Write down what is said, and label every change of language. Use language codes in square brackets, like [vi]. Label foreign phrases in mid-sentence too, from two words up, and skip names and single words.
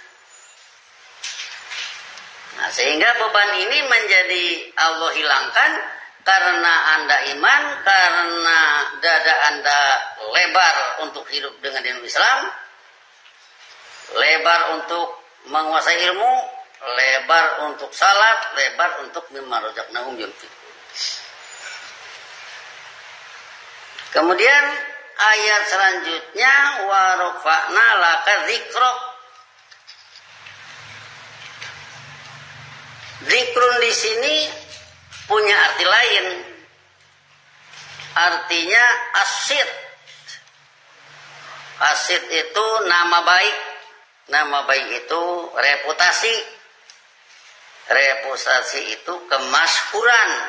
[id] Nah, sehingga beban ini menjadi Allah hilangkan karena Anda iman, karena dada Anda lebar untuk hidup dengan [ar] دين الإسلام, [id] lebar untuk menguasai ilmu, lebar untuk salat, lebar untuk [ar] مما رزقناهم ينفقون. [id] Kemudian ayat selanjutnya [ar] ورفعنا لك ذكرك. [id] Zikrun di sini punya arti lain. Artinya asid. Asid itu nama baik. Nama baik itu reputasi. Reputasi itu kemasyhuran.